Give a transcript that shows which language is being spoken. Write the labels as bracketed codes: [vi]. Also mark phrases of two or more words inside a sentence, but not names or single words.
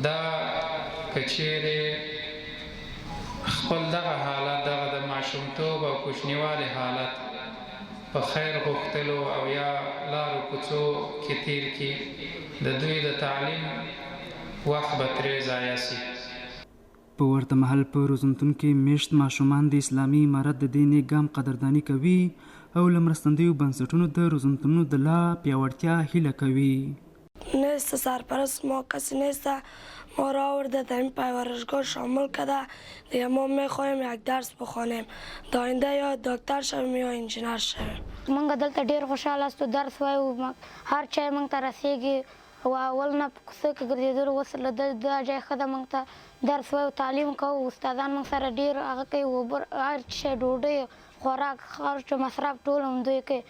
[ps] دا که چیرې خپل دغه حالت دغه د ماشومتوب او کوچنیوالي حالت په خیر غوښتلو او یا لارو کوڅو کې تیر کړي د دوی د تعلیم وخت به ترې ضایع شي. په ورته مهال په روزنتون کې میشت ماشومان د اسلامي امارت د دې نیک ګام قدرداني کوي او له مرستندویو بنسټونو د روزنتونونو د لا پیاوړتیا هیله کوي. [fa] نیسته سرپرست ما کسی نیسته، ما را آورده در این پرورشگاه شامل کرده. ما میخواهیم یک درس بخوانیم، در آینده یا دکتر شویم یا انجینر شویم. [ps] موږ دلته ډېر خوشحاله استو، درس وایو، هر چای موږ ته رسیږي او اول نه په کوڅه کې ګرځېدلو اوس له دا ځای ښه ده، موږ ته درس وایو، تعلیم کوو، استادان موږ سره ډېر هغه کوي، اوبه هر شی ډوډۍ خوراک خرچ مصرف ټول هم دوی کوي.